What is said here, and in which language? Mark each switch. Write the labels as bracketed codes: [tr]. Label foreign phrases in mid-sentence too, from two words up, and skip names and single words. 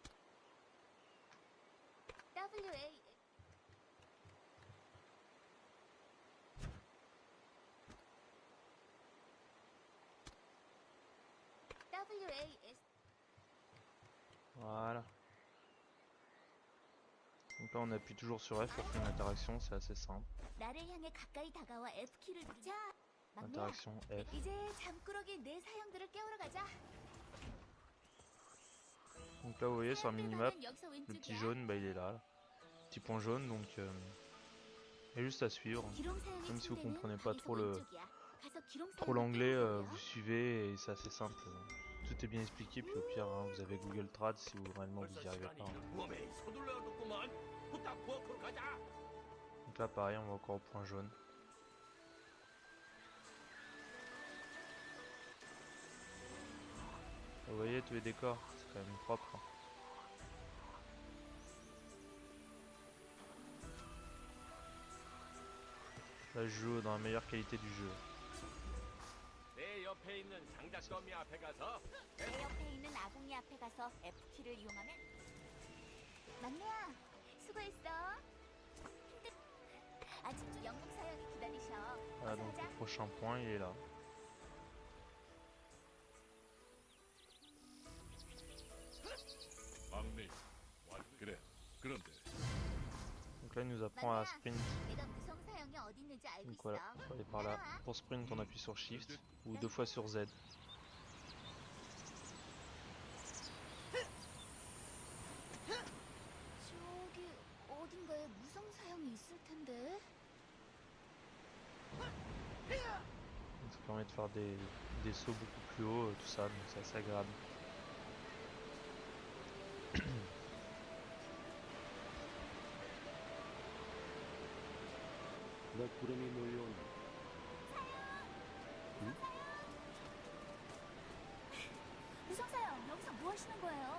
[fr] WA WAS Voilà. Donc là on appuie toujours sur F pour faire une interaction, c'est assez simple. [ko] 나를 향해 가까이 다가와 F 키를 누르. 자, 막내야. [fr] Interaction F. [ko] 이제 잠꾸러기 내 사형들을 깨우러 가자. [fr] Donc là vous voyez sur la minimap, [ko] 여기서 [fr] le petit [ko] 왼쪽이야. [fr] jaune bah il est là. Petit point jaune donc il y a juste à suivre. [ko] 기롱 사형의 [fr] Même si vous [ko] 침대는 [fr] comprenez pas [ko] 바로 [fr] trop [ko] 왼쪽이야. 가서 기롱 [fr] trop [ko] 사형을 [fr] l'anglais, [ko] 깨우러 [fr] vous [ko] 가요. [fr] suivez et c'est assez simple. Tout est bien expliqué puis au pire hein, vous avez Google Trad si vous réellement vous y arrivez pas. Donc là pareil on va encore au point jaune. Vous voyez tous les décors, c'est quand même propre. Là je joue dans la meilleure qualité du jeu. [ko] 내 옆에 있는 장작더미 앞에 가서 내 옆에 있는 아궁이 앞에 가서 F 키를 이용하면 막내야 수고했어. 아직도 영국 사형이 기다리셔. [fr] Voilà [ko] 어서 [fr] donc [ko] 가자. [fr] le prochain point il est là. [ko] 막내 그래 그런데 [fr] Donc là il nous apprend à sprint. [ko] 내가 무성 사형이 어디 있는지 알고 [fr] Donc [ko] 있어. [fr] voilà, faut aller par là. Pour sprint on appuie sur Shift ou 2 fois sur Z. [ko] 저기 어딘가에 무성 사형이 있을 텐데. [fr] Donc ça permet de faire des sauts beaucoup plus haut, tout ça, donc c'est assez agréable. [ko] 너 구름이 몰려온다. 무성 사형 여기서 뭐 하시는 거예요?